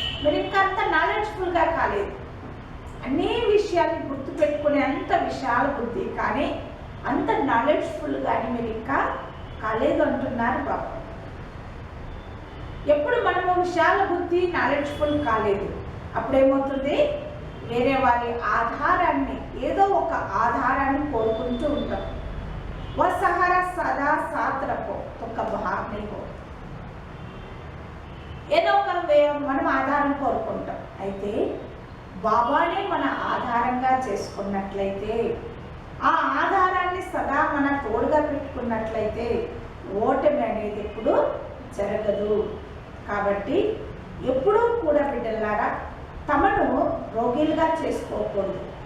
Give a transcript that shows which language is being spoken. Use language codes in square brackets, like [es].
[te] మీరు ఇంకా అంత నాలెడ్జ్ఫుల్గా కాలేదు. అన్ని విషయాన్ని గుర్తుపెట్టుకునే అంత విశాల బుద్ధి కానీ అంత నాలెడ్జ్ఫుల్ కానీ మీరు ఇంకా కాలేదు అంటున్నారు బాబు. ఎప్పుడు మనము విశాల బుద్ధి నాలెడ్జ్ఫుల్ కాలేదు, అప్పుడేమవుతుంది? వేరే వారి ఆధారాన్ని, ఏదో ఒక ఆధారాన్ని కోరుకుంటూ ఉంటాం. [hi] వह सहारा सदा साथ रखो तो कभी हार नहीं हो. [te] ఏదో ఒక మనం ఆధారం కోరుకుంటాం. అయితే బాబానే మన ఆధారంగా చేసుకున్నట్లయితే, ఆ ఆధారాన్ని సదా మన తోడుగా పెట్టుకున్నట్లయితే ఓటమి అనేది ఎప్పుడు జరగదు. కాబట్టి ఎప్పుడూ కూడా బిడ్డలారా తమను రోగిలుగా చేసుకోకూడదు.